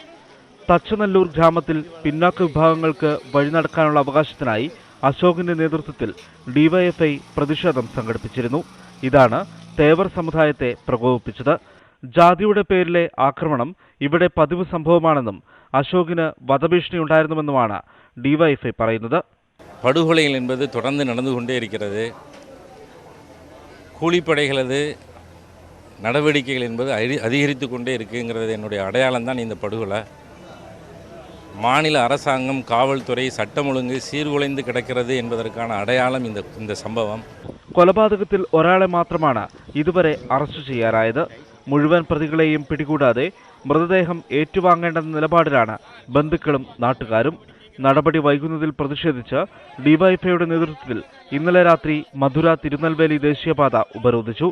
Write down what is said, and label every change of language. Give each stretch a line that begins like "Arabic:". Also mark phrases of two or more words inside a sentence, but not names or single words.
Malayalam: തച്ചനല്ലൂർ ഗ്രാമത്തിൽ പിന്നാക്ക വിഭാഗങ്ങൾക്ക് വഴി നടക്കാനുള്ള അവകാശത്തിനായി അശോകിന്റെ നേതൃത്വത്തിൽ ഡിവൈഎഫ്ഐ പ്രതിഷേധം സംഘടിപ്പിച്ചിരുന്നു. ഇതാണ് തേവർ സമുദായത്തെ പ്രകോപിപ്പിച്ചത്. ജാതിയുടെ പേരിലെ ആക്രമണം ഇവിടെ പതിവ് സംഭവമാണെന്നും അശോകിന് വധഭീഷണി ഉണ്ടായിരുന്നുവെന്നുമാണ് ഡിവൈഎഫ്ഐ പറയുന്നത്.
Tamil: படுகொலைகள் என்பது தொடர்ந்து நடந்து கொண்டே இருக்கிறது. கூலிப்படைகளது நடவடிக்கைகள் என்பது அதிகரித்து கொண்டே இருக்குங்கிறது என்னுடைய அடையாளம் தான் இந்த படுகொலை. மாநில அரசாங்கம், காவல்துறை, சட்டம் ஒழுங்கு சீர்குலைந்து கிடக்கிறது என்பதற்கான அடையாளம் இந்த சம்பவம்.
Malayalam: കൊലപാതകത്തിൽ ഒരാളെ മാത്രമാണ് ഇതുവരെ അറസ്റ്റ് ചെയ്യാനായത്. മുഴുവൻ പ്രതികളെയും പിടികൂടാതെ മൃതദേഹം ഏറ്റുവാങ്ങേണ്ടെന്ന നിലപാടിലാണ് ബന്ധുക്കളും നാട്ടുകാരും. നടപടി വൈകുന്നതിൽ പ്രതിഷേധിച്ച് ഡിവൈഎഫ്ഐയുടെ നേതൃത്വത്തിൽ ഇന്നലെ രാത്രി മധുര തിരുനെൽവേലി ദേശീയപാത ഉപരോധിച്ചു.